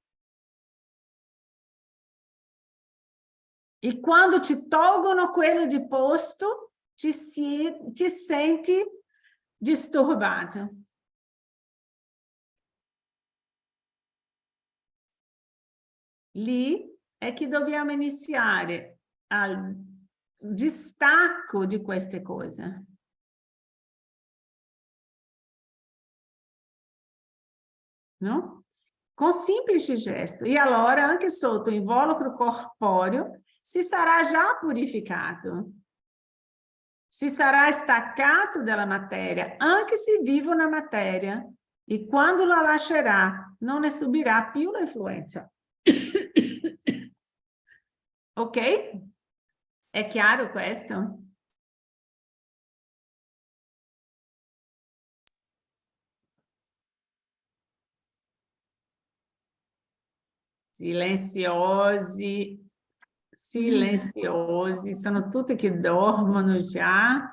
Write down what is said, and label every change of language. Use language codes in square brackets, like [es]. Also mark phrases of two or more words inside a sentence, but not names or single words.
[it] E quando ci tolgono quello di posto, ci senti disturbato. Lì è che dobbiamo iniziare al distacco di queste cose. No? [pt] Com simples gesto. [it] E allora, anche sotto [pt] o invólucro corpóreo, [it] si sarà già purificato. Si sarà staccato dalla materia, anche se vivo [pt] na matéria. [it] E quando la lascerà, non ne subirà più l'influenza. Ok? È chiaro questo? Silenziosi, silenziosi, sono tutti che dormono già.